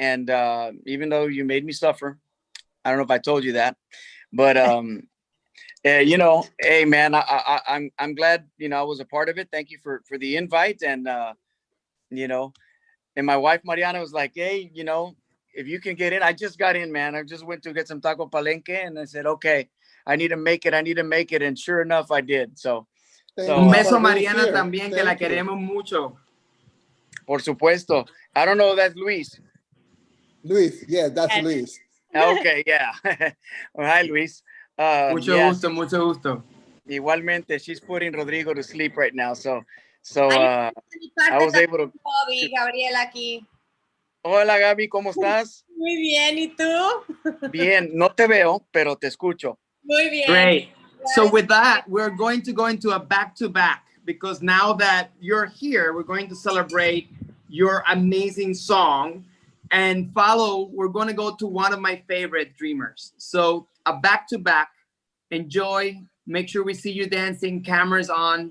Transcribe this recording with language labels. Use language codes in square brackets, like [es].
[en] And even though you made me suffer, I don't know if I told you that, but hey man, I'm glad I was a part of it. Thank you for the invite, and and my wife Mariana was like, hey, if you can get in. I just got in, man. I just went to get some taco palenque, and I said, okay, I need to make it, and sure enough, I did. So [es] un beso a Mariana también, que la queremos mucho. Por supuesto. [en] I don't know, that's Luis. Luis, yeah, that's Luis. Okay, yeah. Well, hi, Luis. [es] Mucho gusto. [en] Igualmente, she's putting Rodrigo to sleep right now, so I was able to. [es] Bobby, Gabriela aquí. Hola, Gaby, ¿cómo estás? Muy bien, ¿y tú? Bien, no te veo, pero te escucho. Muy bien. [en] Great. So with that, we're going to go into a back-to-back, because now that you're here, we're going to celebrate your amazing song. And we're going to go to one of my favorite dreamers. So a back-to-back, enjoy. Make sure we see you dancing, cameras on.